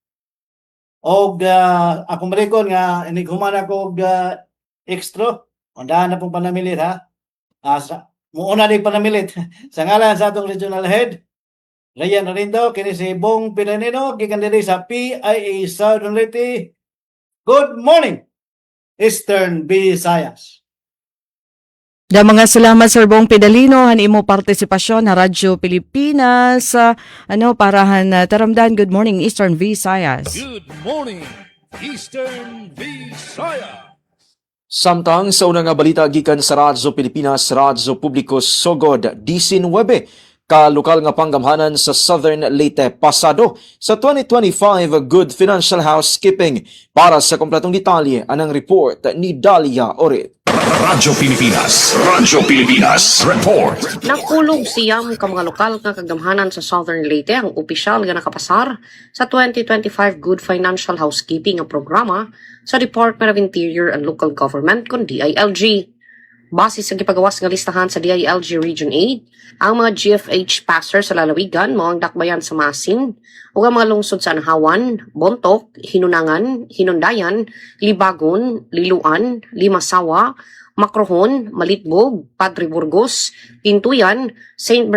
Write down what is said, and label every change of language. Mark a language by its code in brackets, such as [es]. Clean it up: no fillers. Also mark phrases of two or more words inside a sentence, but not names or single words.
[ceb] og akong malikon nga inighuman ako og extra undahan na pong panamilit ha muuna din panamilit sa ngalan sa atong regional head Ryan Arindo kini si Bong Pinanino gikan diri sa PIA Southern Leyte. [en] Good morning Eastern Visayas. [war] Da mga salamat Sir Bong Pidalino han imo partisipasyon sa Radyo Pilipinas para taramdan. [en] Good morning Eastern Visayas. Good morning, Eastern Visayas. [ceb] Samtang sa unang nga balita gikan sa Radyo Pilipinas, Radyo Publiko Sogod, 19 ka lokal nga panggamhanan sa Southern Leyte pasado sa 2025 Good Financial Housekeeping. Para sa kompletong detalye, anang report ni Dalia Orit. [en] Radyo Pilipinas Report. [ceb] Nakulog siyam ka mga lokal nga kagamhanan sa Southern Leyte ang opisyal nga nakapasar sa 2025 Good Financial Housekeeping nga programa sa Department of Interior and Local Government kon DILG. Base sa gipagawas nga listahan sa DILG Region 8, ang mga GFH passer sa lalawigan mao ang dakbayan sa Masin ug ang mga lungsod sa Anahawan, Bontoc, Hinunangan, Hinundayan, Libagon, Liluan, Limasawa, Macrohon, Malitbog, Padre Burgos, Tintuyan, St.